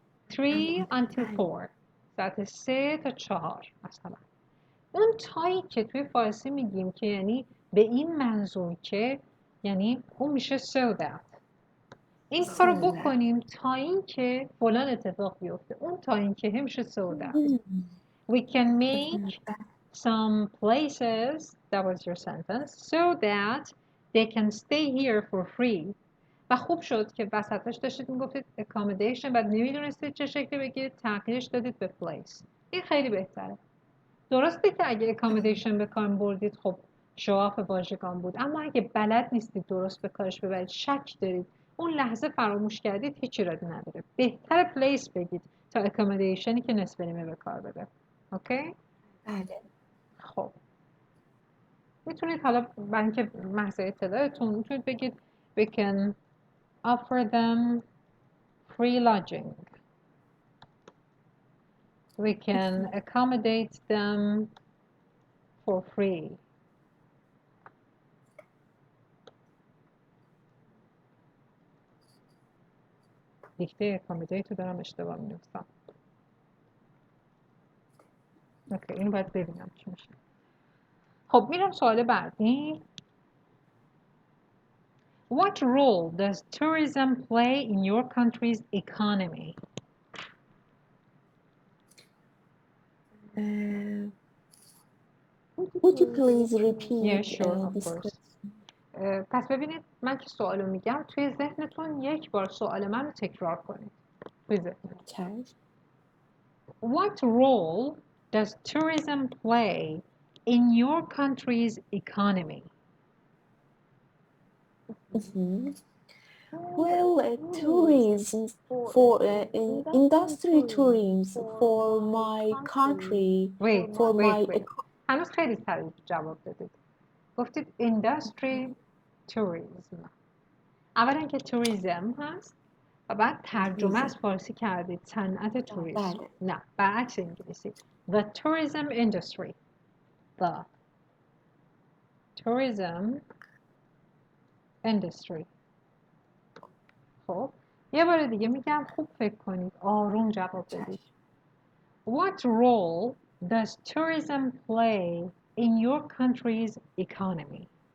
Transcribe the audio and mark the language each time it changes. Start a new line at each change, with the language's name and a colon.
English: 3 until 4
Persian: ساعت 3 تا 4 مثلا. اون تایی که توی فارسی میگیم که یعنی به این منظور که یعنی اون میشه
English: so that.
Persian: این کارو بکنیم تا این که فلان اتفاق بیفته. اون تا این که میشه
English: so that. We can make some places, that was your sentence, so that they can stay here for free.
Persian: و خوب شد که وسطش داشتید میگفتید accommodation بعد نمیدونستید چه شکلی بگید، تغییرش دادید به place. این خیلی بهتره. درسته که اگه accommodation به کار بردید خب شواف واژگان بود، اما اگه بلد نیستید درست به کارش ببرید، شک دارید، اون لحظه فراموش کردید، هیچ ایرادی نداره. بهتره place بگید تا accommodationی که نصف نیمه به کار بره. اوکی؟ بله. خب میتونید حالا برای اینکه محض اطلاعتون میتونید بگید
English: we can offer them free lodging. We can accommodate them for free.
Persian: دیکته accommodate رو دارم اشتباه می‌نویسم. اوکی این باید ببینم چی میشه. خب میرم سوال بعدی.
English: What role does tourism play in your country's economy? Would you please repeat Yeah, sure, of this course. question?
Persian: پس ببینید من که سوالو میگم توی ذهنتون یک بار سوال من رو تکرار کنید. توی ذهنتون.
English: Okay. What role does tourism play in your country's economy? Mhm. Well, tourism for industry tourism for my country, Wait, for wait, my wait.
Persian: هنوز خیلی سریع جواب دادید. گفتید
English: industry tourism.
Persian: اولا که توریسم هست و بعد ترجمه از فارسی کردید صنعت توریسم. بله. نه برعکس انگلیسی.
English: The tourism industry. The tourism industry.
Persian: خب یه بار دیگه میگم خوب فکر کنید آروم جواب بدید.
English: What role does tourism play in your country's economy?